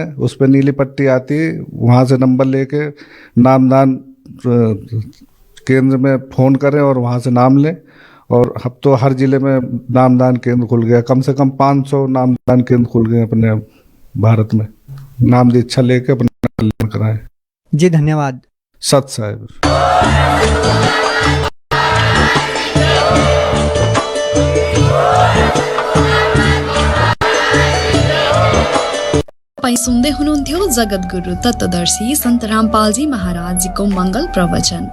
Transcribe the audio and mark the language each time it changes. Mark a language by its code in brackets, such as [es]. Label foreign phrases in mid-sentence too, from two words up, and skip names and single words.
[hi] उस पर नीली पट्टी आती है, वहाँ से नंबर लेके नामदान केंद्र में फ़ोन करें और वहाँ से नाम लें। और अब तो हर जिले में नामदान केंद्र खुल गया, कम से कम 500 नामदान केंद्र खुल गए अपने भारत में। नाम दीक्षा लेके अपना कल्याण कराएं। जी धन्यवाद। सत साहेब। [ne] तपाईं सुन्दै हुनुहुन्थ्यो जगत गुरु तत्वदर्शी सन्त रामपालजी महाराजजीको मङ्गल प्रवचन।